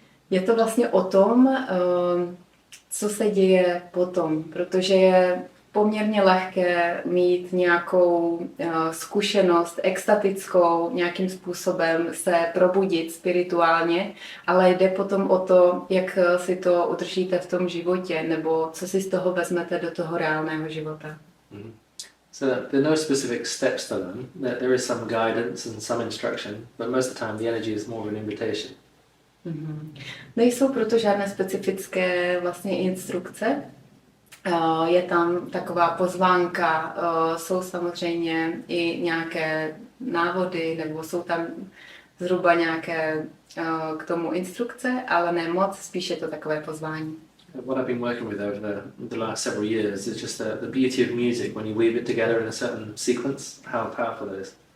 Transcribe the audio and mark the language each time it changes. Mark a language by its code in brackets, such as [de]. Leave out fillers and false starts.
[cs] Je to vlastně o tom, co se děje potom, protože je poměrně lehké mít nějakou zkušenost extatickou, nějakým způsobem se probudit spirituálně, ale jde potom o to, jak si to udržíte v tom životě, nebo co si z toho vezmete do toho reálného života. Mm-hmm. [en] So there are no specific steps to learn. There is some guidance and some instruction, but most of the time the energy is more of an invitation. [cs] Nejsou proto žádné specifické vlastně instrukce. Je tam taková pozvánka, jsou samozřejmě i nějaké návody, nebo jsou tam zhruba nějaké k tomu instrukce, ale ne moc, spíš je to takové pozvání. [en] What I've been working with over the last several years is just the beauty of music when you weave it together in a certain sequence, how powerful it is.